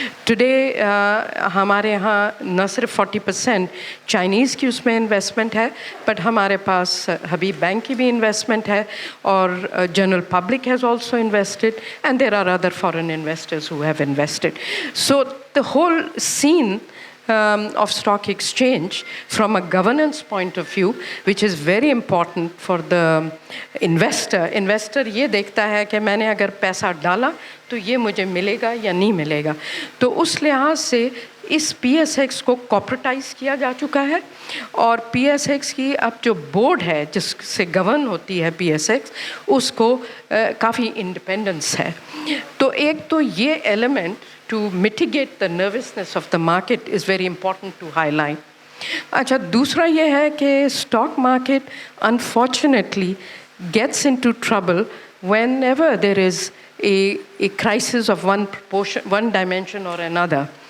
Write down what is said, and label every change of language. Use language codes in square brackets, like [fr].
[en] today [hi] हमारे यहाँ न सिर्फ 40% [en] Chinese [hi] की उसमें [en] investment है, but [hi] हमारे पास हबीब बैंक की भी [en] Investment है, और general public has also invested, and there are other foreign investors who have invested. So the whole scene of stock exchange from a governance point of view, which is very important for the investor. [hi] Investor ये देखता है कि मैंने अगर पैसा डाला तो ये मुझे मिलेगा या नहीं मिलेगा. तो उस लिहाज से इस PSX को कॉर्पोरेटाइज किया जा चुका है और PSX की अब जो बोर्ड है जिससे गवर्न होती है PSX उसको काफ़ी इंडिपेंडेंस है. तो एक तो ये [en] Element to mitigate the nervousness of the market is very important to highlight. [hi] अच्छा, दूसरा ये है कि [en] stock market unfortunately gets into trouble whenever there is a crisis of one dimension or another.